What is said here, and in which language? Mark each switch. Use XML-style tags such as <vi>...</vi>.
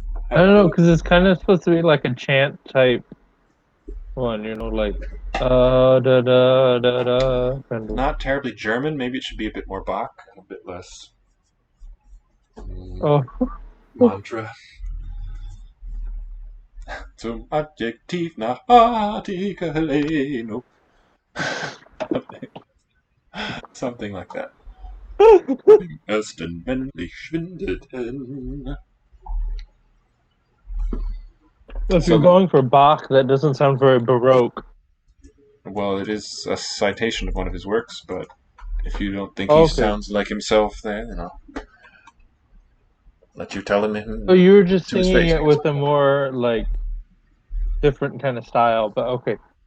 <en>I don't know, because it's kind of supposed to be like a chant type one, you know, like da da da da. Kind of. Not terribly German. Maybe it should be a bit more Bach, a bit less mantra.</en> <de>Zum Adjektiv nach Artikel.</de> <en>Something like that.</en> <de>Im ersten männlich schwindeten.</de> <en>If you're going for Bach, that doesn't sound very Baroque. Well, it is a citation of one of his works, but if you don't think he sounds like himself, then let you tell him. So you were just singing it with a more like different kind of style, but okay.</en>